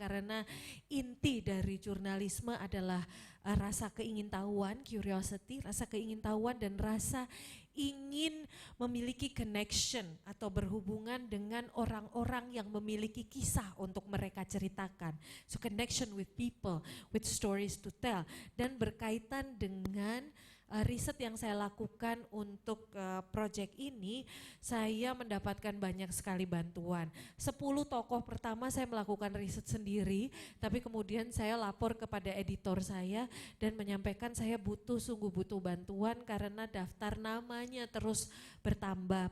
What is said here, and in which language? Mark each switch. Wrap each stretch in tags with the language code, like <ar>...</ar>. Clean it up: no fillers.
<id>Karena inti dari jurnalisme adalah rasa keingintahuan, curiosity, rasa keingintahuan dan rasa ingin memiliki connection atau berhubungan dengan orang-orang yang memiliki kisah untuk mereka ceritakan.</id> <en>So connection with people, with stories to tell.</en> <id>Dan berkaitan dengan riset yang saya lakukan untuk project ini, saya mendapatkan banyak sekali bantuan. 10 tokoh pertama saya melakukan riset sendiri, tapi kemudian saya lapor kepada editor saya dan menyampaikan saya sungguh butuh bantuan karena daftar namanya terus bertambah.</id>